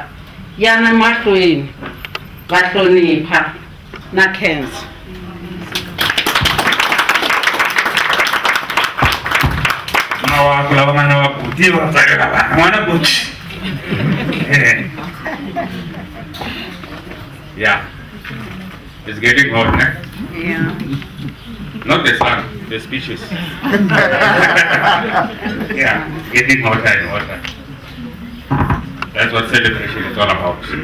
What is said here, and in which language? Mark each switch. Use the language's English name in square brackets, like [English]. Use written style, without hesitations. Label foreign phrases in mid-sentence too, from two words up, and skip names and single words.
[Tsonga] Yana mahlweni va hlonipha na khensa. Wako lava nga na Vabuti va tsakela vana n'wana Buti. [English] Yeah, it's getting hot, ne? Yeah. Not the sun, the speeches. Yeah, it's getting hotter and hotter. That's what celebration is all about.